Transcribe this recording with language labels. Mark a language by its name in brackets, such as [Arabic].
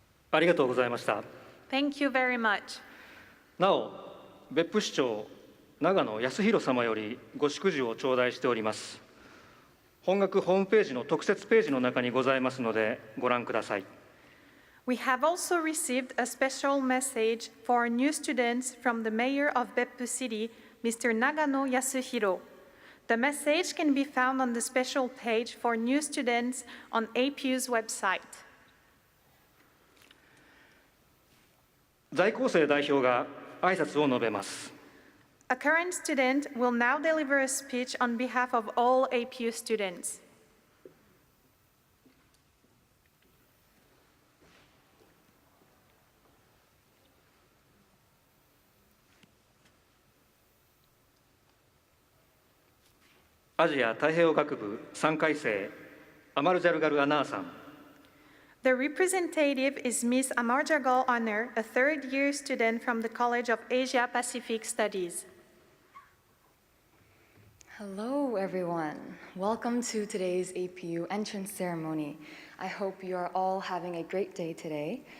[Japanese] ありがとうございました。 [English] Thank you very much. [Japanese] なお、別府市長長野康弘様よりご祝辞を頂戴しております。本学ホームページの特設ページの中にございますのでご覧ください。 [English] We have also received a special message for new students from the mayor of Beppu City, Mr. Nagano Yasuhiro. The message can be found on the special page for new students on APU's website. [Japanese] 在校生代表が挨拶を述べます。 [English] A current student will now deliver a speech on behalf of all APU students. [Japanese] アジア太平洋学部3回生アマルジャルガル・アナーさん。 [English] The representative is Ms. Amarjagal Honor, a third-year student from the College of Asia-Pacific Studies. Hello, everyone. Welcome to today's APU entrance ceremony. I hope you are all having a great day today.